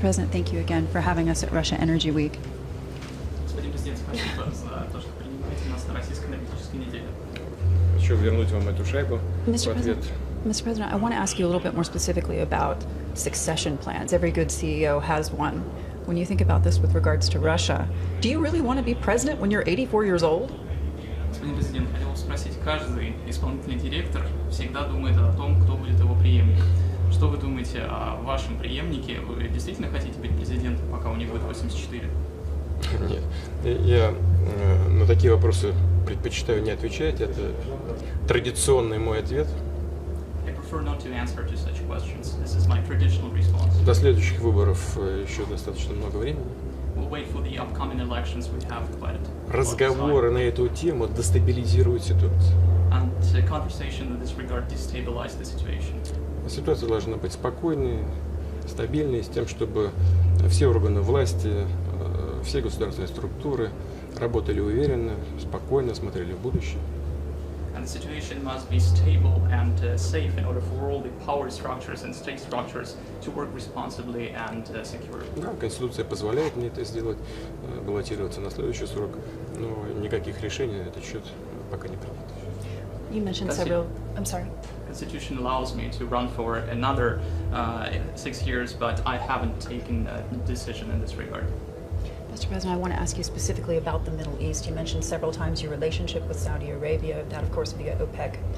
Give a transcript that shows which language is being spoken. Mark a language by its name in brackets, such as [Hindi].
[English] President, thank you again for having us at Russia Energy Week. [Russian] Господин президент, спасибо за то, что принимаете нас на российской энергетической неделе. Хочу вернуть вам эту шайбу в [English] Mr. [Russian] ответ. [English] President, I want to ask you a little bit more specifically about succession plans. Every good CEO has one. When you think about this with regards to Russia, do you really want to be president when you're 84 years old? [Russian] Господин президент, хотел спросить, каждый исполнительный директор всегда думает о том, кто будет его преемник. Что вы думаете о вашем преемнике? Вы действительно хотите быть президентом, пока у него будет 84? Нет, я на такие вопросы предпочитаю не отвечать. Это традиционный мой ответ. [English] I prefer not to answer to such questions. This is my traditional response. [Russian] До следующих выборов еще достаточно много времени. [English] We'll wait for the upcoming elections. We have quite a lot of time. [Russian] Разговоры на эту тему дестабилизируют ситуацию. [English] And conversation in this regard destabilize the situation. [Russian] Ситуация должна быть спокойной, стабильной, с тем, чтобы все органы власти, все государственные структуры работали уверенно, спокойно, смотрели в будущее. [English] And the situation must be stable and safe in order for all the power structures and state structures to work responsibly and securely. [Russian] Да, Конституция позволяет мне это сделать, баллотироваться на следующий срок, но никаких решений на этот счет пока не принято. [English] You mentioned several. I'm sorry. Constitution allows me to run for another 6 years, but I haven't taken a decision in this regard. Mr. President, I want to ask you specifically about the Middle East. You mentioned several times your relationship with Saudi Arabia, that of course via OPEC+.